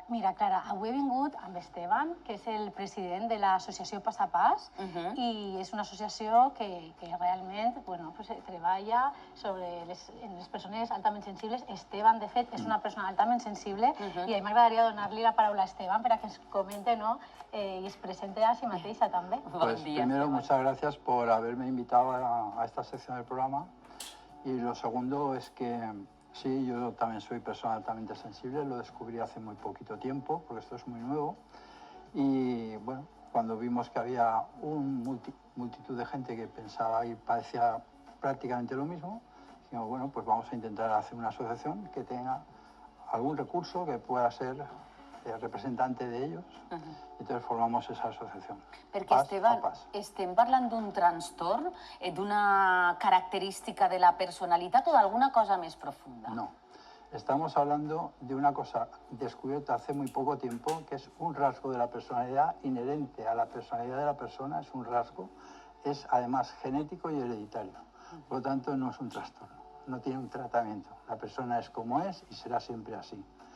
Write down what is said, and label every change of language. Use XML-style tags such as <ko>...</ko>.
<ca>Mira, Clara, avui he vingut amb Esteban, que és el president de l'associació Pas a Pas, i és una associació que realment treballa sobre les persones altament sensibles. Esteban, de fet, és una persona altament sensible i a mi m'agradaria donar-li la paraula a Esteban</ca> <es>para que ens comente y es presente</es> <ca>a sí mateixa també.</ca> <es>Pues primero, muchas gracias por haberme invitado a esta sección del programa. Y lo segundo es que sí, yo también soy persona altamente sensible, lo descubrí hace muy poquito tiempo, porque esto es muy nuevo. Y bueno, cuando vimos que había una multitud de gente que pensaba y padecía prácticamente lo mismo, dijimos, bueno, pues vamos a intentar hacer una asociación que tenga algún recurso que pueda ser representante de ellos. Entonces formamos esa asociación.</es> <ca>Perquè, Esteban, estem parlant d'un trastorn, d'una característica de la personalitat o d'alguna cosa més profunda?</ca> <es>No, estamos hablando de una cosa descubierta hace muy poco tiempo, que es un rasgo de la personalidad inherente a la personalidad de la persona, es un rasgo, es además genético y hereditario. Por lo tanto, no es un trastorno, no tiene un tratamiento. La persona es como es y será siempre así.</es>